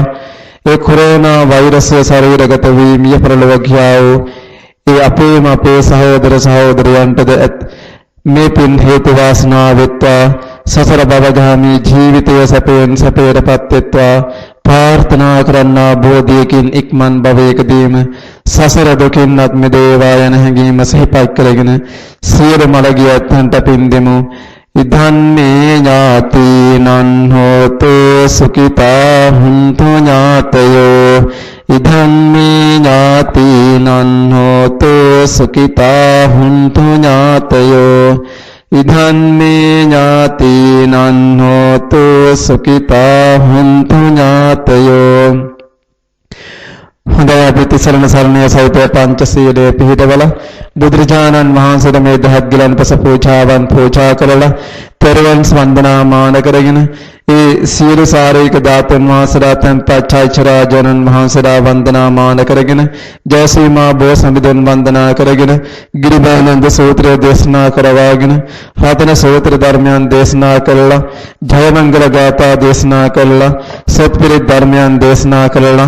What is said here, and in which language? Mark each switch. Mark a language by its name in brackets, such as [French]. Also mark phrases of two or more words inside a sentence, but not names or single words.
[Sinhala] ඒ කොරෝනා වෛරසය ශරීරගත වී මිය පරලොව ගියා වූ ඒ අපේ සහෝදර සහෝදරයන්ටද මේ පින් හේතු වාසනා වෙත්වා. සසර භවගාමී ජීවිතය සැපයෙන් සැපයටපත් වෙත්වා. ප්‍රාර්ථනා කරන්නා බෝධියකින් ඉක්මන් භවයකදීම සසර දුකින්වත් මිදේවා යන හැඟීම සිහිපත් කරගෙන සියලු මළගිය ඇත්තන්ට පින් දෙමු. [Pali] ඉදන්නේ ඥාතිනං හෝතු සුඛිතා හුන්තු ඥාතයෝ. ඉදන්නේ ඥාතිනං හෝතු සුඛිතා හුන්තු ඥාතයෝ. ඉදන්නේ ඥාතිනං හෝතු සුඛිතා හුන්තු ඥාතයෝ. [Sinhala] හොඳයි, අපි තිසරණ සරණිය සහිත පංචශීලයේ පිහිටවල බුදුරජාණන් වහන්සේට මේ දහත් ගිලන්පස පූජාවන් පූජා කරලා පෙරවන් වන්දනාමාන කරගෙන ඒ සියලු සාරීක ධාතුන් වහන්සේලා තැන්පත් චෛත්‍යරාජානන් වහන්සේලා වන්දනාමාන කරගෙන ජයසීමා බෝසමිඳුන් වන්දනා කරගෙන ගිරිබානන්ද සූත්‍රය දේශනා කරවාගෙන රතන සූත්‍ර ධර්මයන් දේශනා කළා, ජයමංගල ගාථා දේශනා කළා, සත්පුරිත් ධර්මයන් දේශනා කළා.